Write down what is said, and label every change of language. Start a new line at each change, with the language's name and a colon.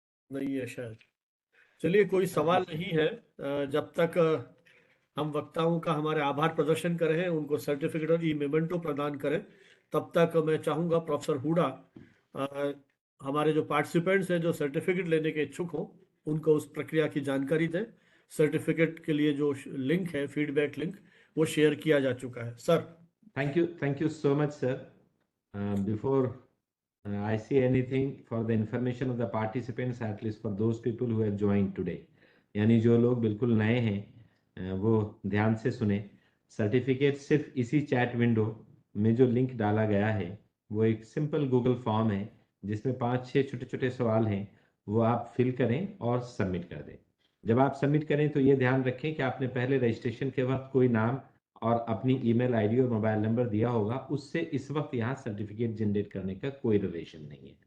Hindi: नहीं है शायद। चलिए, कोई सवाल नहीं है। जब तक हम वक्ताओं का हमारे आभार प्रदर्शन करें, उनको सर्टिफिकेट और ई मेमेंटो प्रदान करें, तब तक मैं चाहूँगा प्रोफेसर हुडा हमारे जो पार्टिसिपेंट्स हैं जो सर्टिफिकेट लेने के इच्छुक हों उनको उस प्रक्रिया की जानकारी दें। सर्टिफिकेट के लिए जो लिंक है, फीडबैक लिंक, वो शेयर किया जा चुका है। Sir,
English: thank you so much, sir. Before I say anything, for the information of the participants, at least for those people who have joined today,
Hindi: यानी जो लोग बिल्कुल नए हैं वो ध्यान से सुने। सर्टिफिकेट सिर्फ इसी चैट विंडो में जो लिंक डाला गया है वो एक सिंपल गूगल फॉर्म है जिसमें 5-6 छोटे छोटे सवाल हैं, वो आप फिल करें और सबमिट कर दें। जब आप सबमिट करें तो ये ध्यान रखें कि आपने पहले रजिस्ट्रेशन के वक्त कोई नाम और अपनी ईमेल आईडी और मोबाइल नंबर दिया होगा, उससे इस वक्त यहाँ सर्टिफिकेट जनरेट करने का कोई रिलेशन नहीं है।